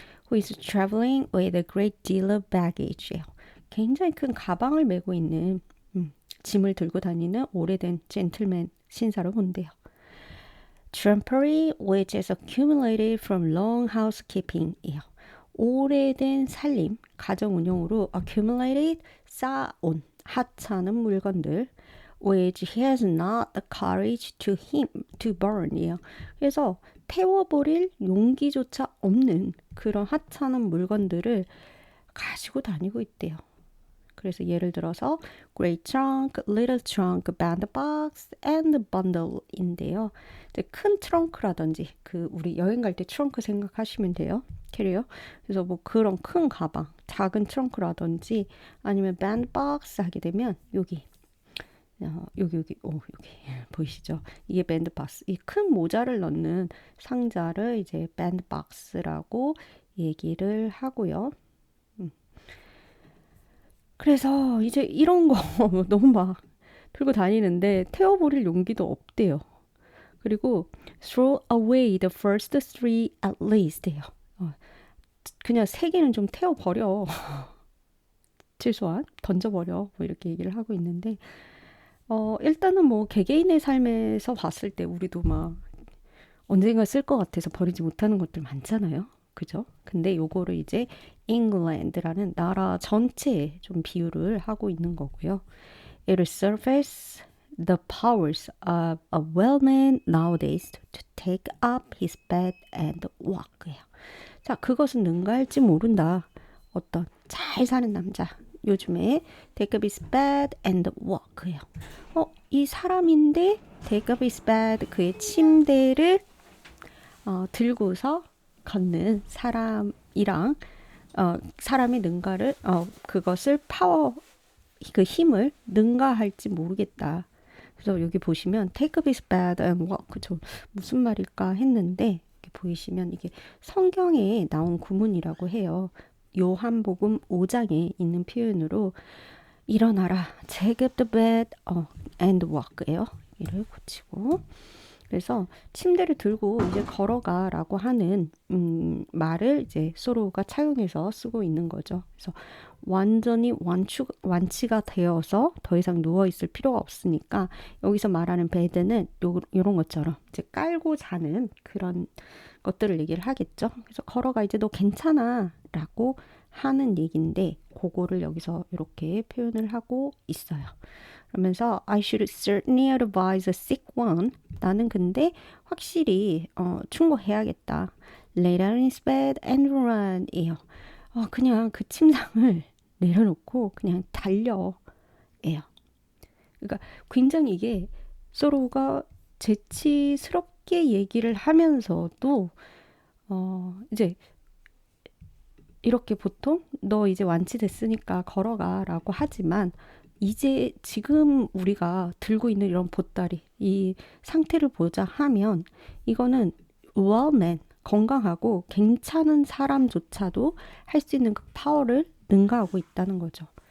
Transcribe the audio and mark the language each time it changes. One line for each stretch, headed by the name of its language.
English: Who is traveling with a great deal of baggage.
Korean: 굉장히 큰 가방을 메고 있는 짐을 들고 다니는 오래된 젠틀맨 신사로 본대요.
English: trumpery which is accumulated from long housekeeping이에요.
Korean: 오래된 살림, 가정 운영으로
English: accumulated,
Korean: 쌓아온 하찮은 물건들
English: which he has not the courage to burn이에요.
Korean: 그래서 태워버릴 용기조차 없는 그런 하찮은 물건들을 가지고 다니고 있대요. 그래서 예를 들어서
English: great trunk, little trunk, bandbox, and bundle인데요.
Korean: 이제 큰 트렁크라든지 그 우리 여행 갈 때 트렁크 생각하시면 돼요. 캐리어. 그래서 뭐 그런 큰 가방, 작은 트렁크라든지 아니면 bandbox 하게 되면 여기 여기 보이시죠? 이게 밴드박스. 이 큰 모자를 넣는 상자를 이제 밴드박스라고 얘기를 하고요. 그래서 이제 이런 거 너무 막 들고 다니는데 태워버릴 용기도 없대요.
English: 그리고 throw away the first three at least예요.
Korean: 그냥 세 개는 좀 태워버려. 최소한 던져버려. 뭐 이렇게 얘기를 하고 있는데 일단은 뭐 개개인의 삶에서 봤을 때 우리도 막 언젠가 쓸 것 같아서 버리지 못하는 것들 많잖아요. 그죠? 근데 요거를 이제 England라는 나라 전체에 좀 비유를 하고 있는 거고요.
English: It will surface the powers of a well-man nowadays to take up his bed and walk.
Korean: 자, 그것은 능가할지 모른다. 어떤 잘 사는 남자.
English: 요즘에 take up his bed and walk.
Korean: 이 사람인데
English: take up his bed,
Korean: 그의 침대를 들고서 걷는 사람이랑 사람의 능가를 그것을 그 힘을 능가할지 모르겠다. 그래서 여기 보시면
English: take up his bed and walk,
Korean: 그쵸? 무슨 말일까 했는데 이렇게 보이시면 이게 성경에 나온 구문이라고 해요. 요한복음 5장에 있는 표현으로 일어나라,
English: take up the bed and walk
Korean: 예요. 이를 고치고 그래서 침대를 들고 이제 걸어가라고 하는 말을 이제 소로가 차용해서 쓰고 있는 거죠. 그래서 완전히 완치가 되어서 더 이상 누워 있을 필요가 없으니까 여기서 말하는 베드는 요런 것처럼 이제 깔고 자는 그런 것들을 얘기를 하겠죠. 그래서 걸어가 이제 너 괜찮아라고 하는 얘기인데 그거를 여기서 이렇게 표현을 하고 있어요.
English: 그러면서 I should certainly advise a sick one.
Korean: 나는 근데 확실히 충고해야겠다.
English: Lay down in his bed and run.
Korean: 이에요. 그냥 그 침상을 내려놓고 그냥 달려. 예요. 그러니까 굉장히 이게 서로가 재치스럽게 얘기를 하면서도 이제 이렇게 보통 너 이제 완치됐으니까 걸어가라고 하지만 이제 지금 우리가 들고 있는 이런 보따리 이 상태를 보자 하면 이거는 well-man 건강하고 괜찮은 사람조차도 할 수 있는 그 파워를 능가하고 있다는 거죠.